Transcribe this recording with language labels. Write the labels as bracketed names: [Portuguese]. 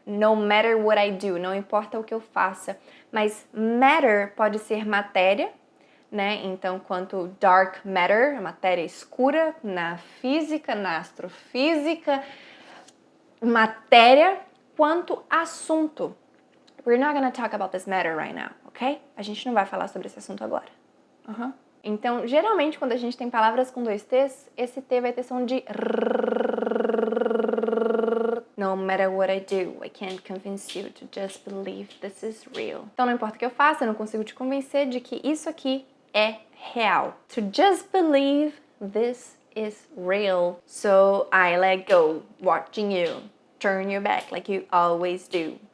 [English] No matter what I do. [Portuguese] Não importa o que eu faça. Mas matter pode ser matéria, né? Então, quanto dark matter, matéria escura, na física, na astrofísica, matéria, quanto assunto. [English] We're not gonna talk about this matter right now, ok? [Portuguese] A gente não vai falar sobre esse assunto agora. Então, geralmente, quando a gente tem palavras com dois T's, esse T vai ter som de rrr. [English] No matter what I do, I can't convince you to just believe this is real. [Portuguese] Então, não importa o que eu faça, eu não consigo te convencer de que isso aqui é real. [English] To just believe this is real. So I let go, watching you. Turn your back like you always do.